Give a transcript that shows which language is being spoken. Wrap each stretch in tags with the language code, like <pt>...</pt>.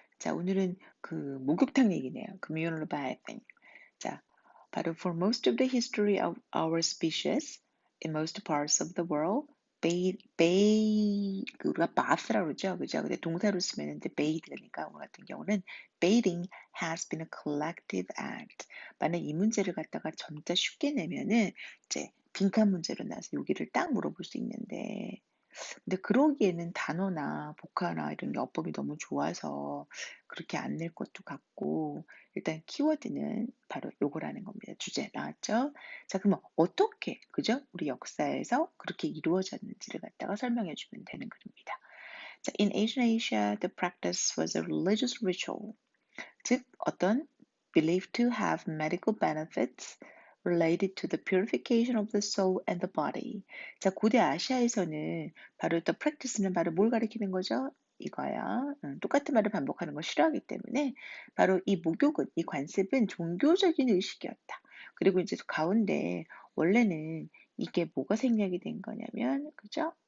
<ko>자, 오늘은 그 목욕탕 얘기네요.</ko> <en>communal bathing.</en> <ko>자, 바로</ko> <en>for most of the history of our species in most parts of the world,</en> <ko>그 우리가 bath라고 그러죠, 그죠? 근데 동사로 쓰면 이제 bathe니까 오늘 같은 경우는</ko> <en>bathing has been a collective act.</en> <ko>만약 이 문제를 갖다가 점자 쉽게 내면은 이제 빈칸 문제로 나서 여기를 딱 물어볼 수 있는데. 근데 그러기에는 단어나 복화나 이런 어법이 너무 좋아서 그렇게 안 낼 것도 같고, 일단 키워드는 바로 요거라는 겁니다. 주제 나왔죠? 자, 그러면 어떻게, 그죠? 우리 역사에서 그렇게 이루어졌는지를 갖다가 설명해 주면 되는 글입니다.</ko> <en>자, in ancient Asia, the practice was a religious ritual.</en> <ko>즉 어떤</ko> <en>believed to have medical benefits related to the purification of the soul and the body.</en> <ko>자, 고대 아시아에서는 바로 the practice는 바로 뭘 가리키는 거죠? 이거야. 똑같은 말을 반복하는 걸 싫어하기 때문에 바로 이 목욕은, 이 관습은 종교적인 의식이었다. 그리고 이제 가운데 원래는 이게 뭐가 생략이 된 거냐면, 그죠?</ko>